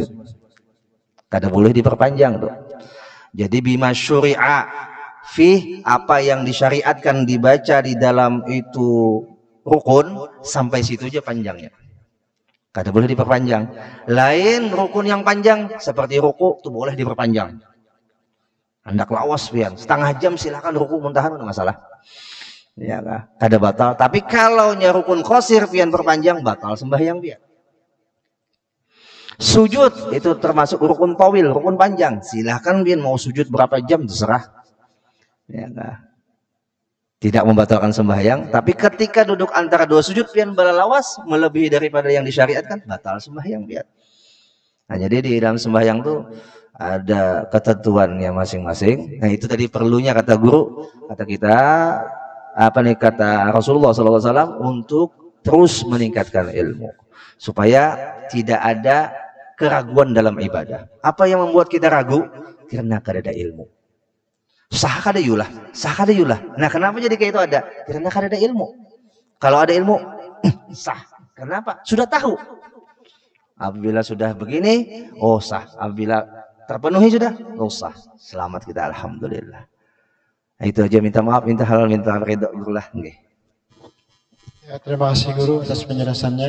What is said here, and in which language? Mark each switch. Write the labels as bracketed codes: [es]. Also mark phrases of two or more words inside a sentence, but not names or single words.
[id] Kada boleh diperpanjang tuh. Jadi [ar] بما شرع في, [id] apa yang disyariatkan dibaca di dalam itu rukun, sampai situ aja panjangnya. Kada boleh diperpanjang. Lain rukun yang panjang seperti ruku itu boleh diperpanjang. [bjn] Hendak lawas pian, setengah jam silakan ruku muntahan, enggak masalah. Ya kah? Kada batal. [id] Tapi kalau nya rukun qasir pian perpanjang, batal sembahyang pian. Sujud itu termasuk rukun tawil, rukun panjang. Silahkan biar mau sujud berapa jam terserah. Ya, nah. Tidak membatalkan sembahyang, tapi ketika duduk antara dua sujud pian berlawas melebihi daripada yang disyariatkan, batal sembahyang pian. Nah, jadi di dalam sembahyang tuh ada ketentuannya masing-masing. Nah, itu tadi perlunya kata guru, kata kita apa nih kata Rasulullah SAW untuk terus meningkatkan ilmu supaya tidak ada keraguan dalam ibadah. Apa yang membuat kita ragu? [bjn] Karena kada ada ilmu. Sah kada yulah. [id] Nah, kenapa jadi kayak itu ada? Karena kada ada ilmu. Kalau ada ilmu, sah. Kenapa? Sudah tahu. Apabila sudah begini, oh sah. Apabila terpenuhi sudah, oh sah. Selamat kita, alhamdulillah. Nah, itu aja, minta maaf, minta halal, minta ridho lah. Ya, terima kasih guru atas penjelasannya.